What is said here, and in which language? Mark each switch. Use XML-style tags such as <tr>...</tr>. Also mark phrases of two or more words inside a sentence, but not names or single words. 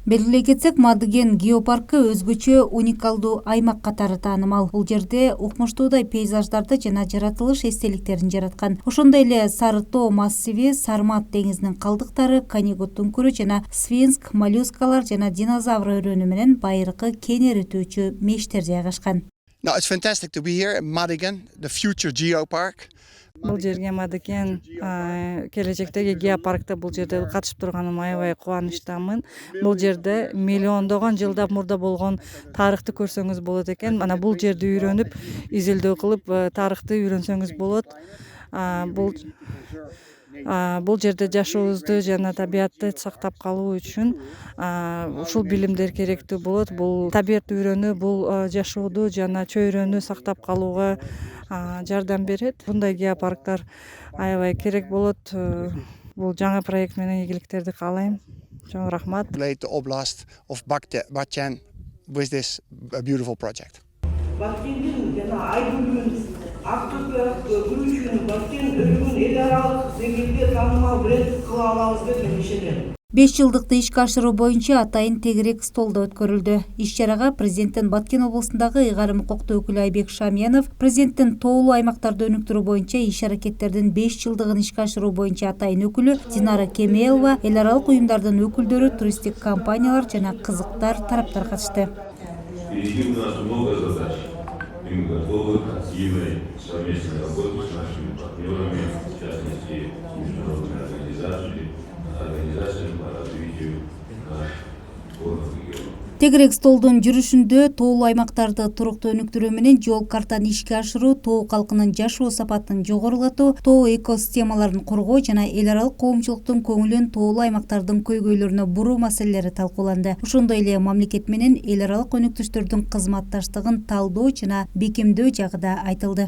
<ky>Белгилей кетсек, Мадыген геопаркы өзгөчө уникалдуу аймак катары таанымал. Бул жерде укмуштуудай пейзаждарды жана жаратылыш эстеликтерин жараткан. Ошондой эле Сары Тоо массиви, Сармат деңизинин калдыктары, Канигут үңкүрү жана Свинск, моллюскалар жана динозавр өрөөнү менен байыркы кен эритүүчү мештер жайгашкан.</ky> <en>No, it's fantastic to be here in Madigan, the future geopark.</en> <ky>Бул жерге Мадыген келечектеги геопаркта бул жерде катышып турганыма аябай кубанычтамын. Бул жерде миллиондогон жылдап мурда болгон тарыхты көрсөңүз болот экен. Мана бул жерди үйрөнүп, изилдөө кылып, тарыхты үйрөнсөңүз болот. Бул жерде жашообузду жана табиатты сактап калуу үчүн ушул билимдер керектүү болот. Бул табиатты үйрөнүү, бул жашоодо жана чөйрөнү сактап калууга жардам берет. Мындай геопарктар аябай керек болот. Бул жаңы проект менен ийгиликтерди каалайм. Чоң рахмат.</ky> <en>Relate the Oblast of Batken with this beautiful project.</en> <ky>Баткендин жана Айгүлдүн Актөбө күрүшүн Баткен өргөн эл аралык деңгээлде таанымал бренд кыла алабыз деп мен ишенем. 5 жылдыкты ишке ашыруу боюнча атайын тегерек столдо өткөрүлдү. Иш-чарага президенттин Баткен облусундагы ыйгарым укуктуу өкүлү Айбек Шамиянов, президенттин тоолуу аймактарды өнүктүрүү боюнча иш-аракеттердин 5 жылдыгын ишке ашыруу боюнча атайын өкүлү Динара Кемелова, эл аралык уюмдардын өкүлдөрү, туристтик компаниялар жана кызыктар тараптар катышты.</ky> <ru>Впереди у нас много задач, и мы готовы к активной совместной работе с нашими партнерами, в частности, международными организациями по развитию горных регионов.</ru> <ky>Тегерек столдун жүрүшүндө тоолуу аймактарды туруктуу өнүктүрүү менен жол картаны ишке ашыруу, тоо калкынын жашоо сапатын жогорулатуу, тоо экосистемаларын коргоо жана эл аралык коомчулуктун көңүлүн тоолуу аймактардын көйгөйлөрүнө буруу маселелери талкууланды. Ошондой эле мамлекет менен эл аралык өнүктүштөрдүн кызматташтыгын талдоо жана бекемдөө жагы да айтылды.</ky>